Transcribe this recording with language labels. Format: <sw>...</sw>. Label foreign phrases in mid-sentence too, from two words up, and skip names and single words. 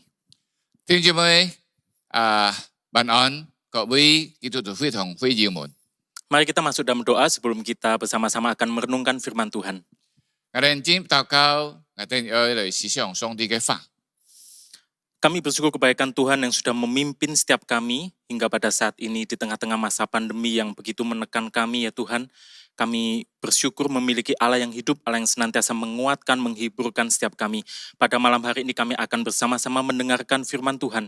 <yue>弟兄姐妹晚安，各位基督徒會堂會友們，</yue> <id>Mari kita masuk dalam doa sebelum kita bersama-sama akan merenungkan firman Tuhan.</id> <yue>我哋今禱告，我哋要嚟思想上帝嘅話。</yue> <id>Kami bersyukur kebaikan Tuhan yang sudah memimpin setiap kami hingga pada saat ini di tengah-tengah masa pandemi yang begitu menekan kami ya Tuhan. Kami bersyukur memiliki Allah yang hidup, Allah yang senantiasa menguatkan, menghiburkan setiap kami. Pada malam hari ini kami akan bersama-sama mendengarkan firman Tuhan.</id>